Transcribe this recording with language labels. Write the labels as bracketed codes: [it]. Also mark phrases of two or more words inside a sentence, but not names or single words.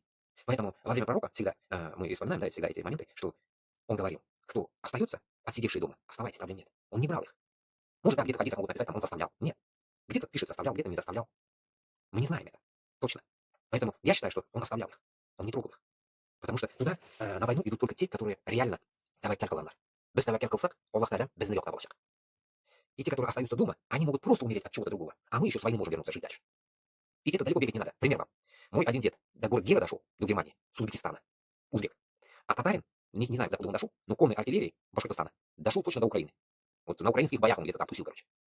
[ru] Поэтому во время пророка всегда, мы вспоминаем, да, всегда эти моменты, что он говорил, кто остается, отсидевший дома, оставайтесь, проблем нет. Он не брал их. Может, да, где-то в хадисах могут написать, там, он заставлял. Нет. Где-то пишет заставлял, где-то не заставлял. Мы не знаем это. Точно. Поэтому я считаю, что он оставлял их. Он не трогал их. Потому что туда, на войну идут только те, которые реально [tt] тәвәккәл кылганнар. Без тәвәккәл кылсак, Аллах Тәалә безне якта булачак. [ru] И те, которые остаются дома, они могут просто умереть от чего-то другого. А мы еще с войны можем вернуться жить дальше. И это далеко бегать не надо. Пример вам. Мой один дед до города Гера дошел, до Германии, с Узбекистана. Узбек. А татарин, не знаю, докуда он дошел, но конной артиллерии Башкортостана дошел точно до Украины. Вот на украинских боях он где-то там тусил, короче.